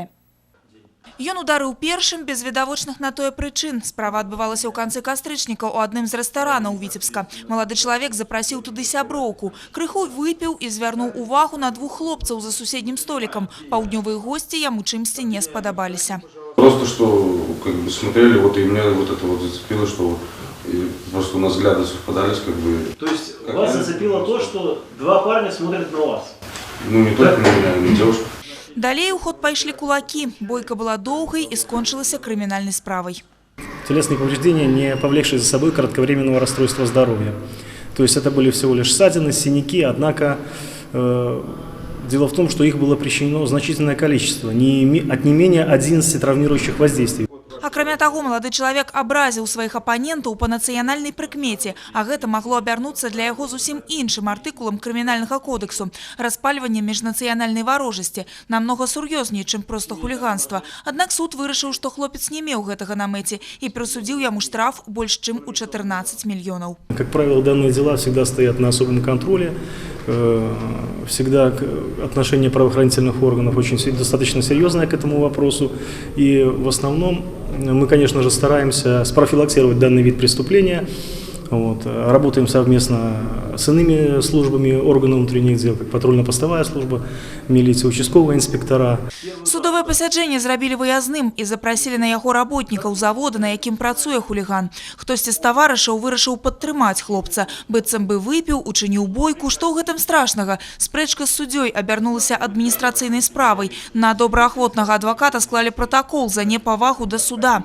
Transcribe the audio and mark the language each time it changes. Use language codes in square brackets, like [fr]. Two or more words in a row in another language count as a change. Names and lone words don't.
[be] Ён ударыў першым без відавочных на тое прычын. Справа адбывалася ў канцы кастрычніка ў адным з рэстаранаў Віцебска. Малады чалавек запрасіў туды сяброўку. Крыху выпіў і звярнуў увагу на 2 хлопцаў за суседнім столікам. Паўднёвыя госці яму чымсьці не спадабаліся. [ru] Просто что как бы смотрели, вот и меня вот это вот зацепило, что просто у нас взгляды совпадались, как бы. То есть вас зацепило то, что 2 парня смотрят на вас? Ну, не только на меня, но и девушка. [be] Далей у ход пайшлі кулакі. Бойка была доўгай і скончылася крымінальнай справай. [ru] Телесные повреждения, не повлекшие за собой кратковременного расстройства здоровья. То есть это были всего лишь ссадины, синяки, однако дело в том, что их было причинено значительное количество, от не менее 11 травмирующих воздействий. Акрамя таго, малады чалавек абразіў сваіх апанентаў па нацыянальнай прыкмеце, а гэта магло абярнуцца для яго зусім іншым артыкулам крымінальнага кодексу – распальванне міжнацыянальнай варожасці, намнога сур'ёзней, чым проста хуліганства. Аднак суд вырашыў, што хлопец не меў гэтага на мэце і прысудзіў яму штраф больш чым у 14 мільёнаў. Как правило, данные дела всегда стоят на особом контроле. Всегда отношение правоохранительных органов очень достаточно серьезное к этому вопросу. И в основном мы, конечно же, стараемся спрофилактировать данный вид преступления. Работаем совместно с иными службами органов внутренних дел, как патрульно-постовая служба, милиция, участковые инспектора. [be] Судовое пасяджэнне зрабілі выязным і запрасілі на яго работнікаў завода, на якім працуе хуліган. Хтосьці з таварышаў вырашыў падтрымаць хлопца, быццам бы выпіў, учыніў бойку. Што ў гэтым страшнага? Спрэчка з суддзёй абярнулася адміністрацыйнай справай. На добраахвотнага адваката склалі пратакол за непавагу да суда.